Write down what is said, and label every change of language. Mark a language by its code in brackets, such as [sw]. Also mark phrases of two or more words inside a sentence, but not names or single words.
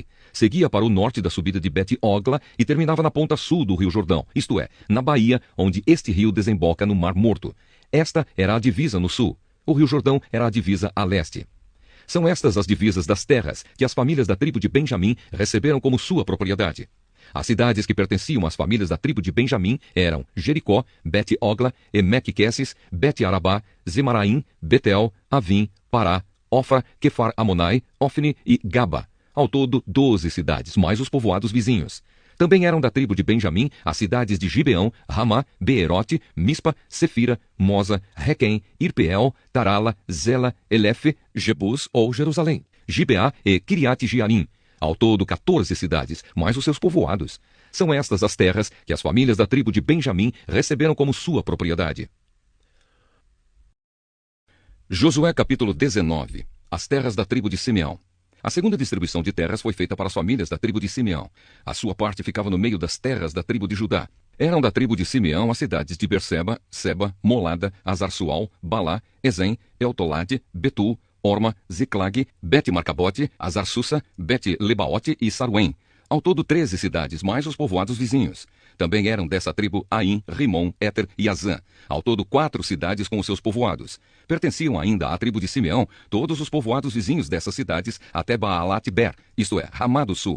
[pt] Seguia para o norte da subida de Bet-Ogla e terminava na ponta sul do rio Jordão, isto é, na baía onde este rio desemboca no Mar Morto. Esta era a divisa no sul. O rio Jordão era a divisa a leste. São estas as divisas das terras que as famílias da tribo de Benjamim receberam como sua propriedade. As cidades que pertenciam às famílias da tribo de Benjamim eram Jericó, Bet-Ogla, Emeque-Queses, Bet-Arabá, Zemaraim, Betel, Avim, Pará, Ofra, Quefar-Amonai, Ofni e Gaba. Ao todo, 12 cidades, mais os povoados vizinhos. Também eram da tribo de Benjamim as cidades de Gibeão, Ramá, Beerote, Mispa, Sefira, Moza, Requém, Irpeel, Tarala, Zela, Elefe, Jebus ou Jerusalém, Gibeá e Kiriat-Jearim. Ao todo, 14 cidades, mais os seus povoados. São estas as terras que as famílias da tribo de Benjamim receberam como sua propriedade. Josué capítulo 19. As terras da tribo de Simeão. A segunda distribuição de terras foi feita para as famílias da tribo de Simeão. A sua parte ficava no meio das terras da tribo de Judá. Eram da tribo de Simeão as cidades de Berseba, Seba, Molada, Azar-Sual, Balá, Ezem, Eltolade, Betul, Orma, Ziclag, Bet-Marcabote, Azar-Susa, Bet-Lebaote e Saruém. Ao todo 13 cidades, mais os povoados vizinhos. Também eram dessa tribo Aim, Rimon, Éter e Azã. Ao todo 4 cidades com os seus povoados. Pertenciam ainda à tribo de Simeão todos os povoados vizinhos dessas cidades até Baalat-Ber, isto é, Ramá do Sul.